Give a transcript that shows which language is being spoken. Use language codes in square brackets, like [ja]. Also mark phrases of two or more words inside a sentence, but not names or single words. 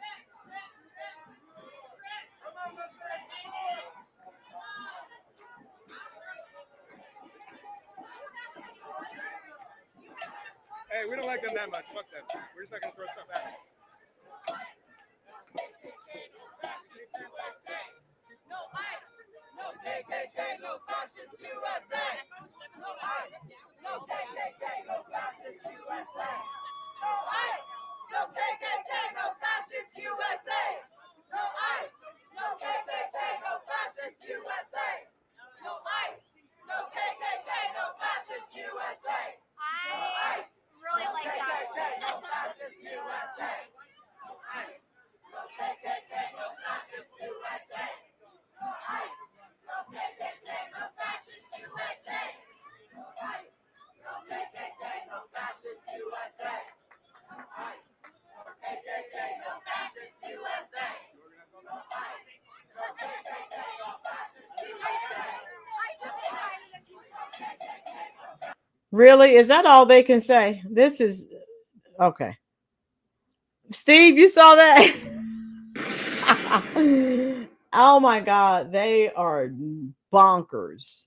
[en] Hey, we don't like them that much. Fuck them. We're just not gonna throw stuff at them. No ICE, no KKK, no fascist USA. No ICE, no KKK, no fascist USA. No ICE, no KKK, no fascist USA. No ICE, no KKK, no fascist USA. No ICE, no KKK, no fascist USA. No ICE. Really like that. No fascist USA. No ICE. No KKK. No fascist USA. No ICE. No KKK. No fascist USA. No ICE. No KKK. No fascist USA. No ICE. No KKK. No fascist USA. No ICE. No KKK. No fascist USA. Really? Is that all they can say? This is okay. Steve, you saw that? Oh my God. They are bonkers.